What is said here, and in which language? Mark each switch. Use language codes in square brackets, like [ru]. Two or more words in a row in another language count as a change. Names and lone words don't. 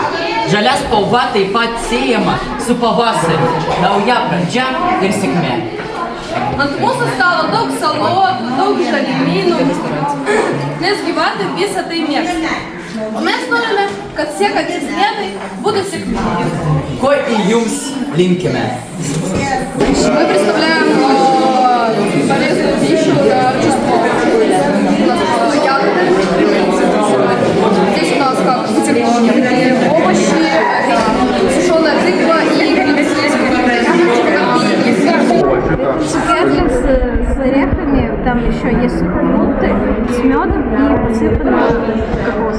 [lt] Žalia spalva taip pat siejama su pavasariu, nauja pradžia ir sėkmė. Ant mūsų stalo daug salotų, daug žalumynų, nes gyvatė visą tai mėgsta. O mes norime, kad sekantis dienai būtų sėkmingi. Ko ir jums linkime. [ru] Мы представляем полезную пищу для Здесь у нас как бутерброды, овощи, сушеная тыква и Цукерки с орехами, там еще есть фрукты с медом и посыпано кокосом.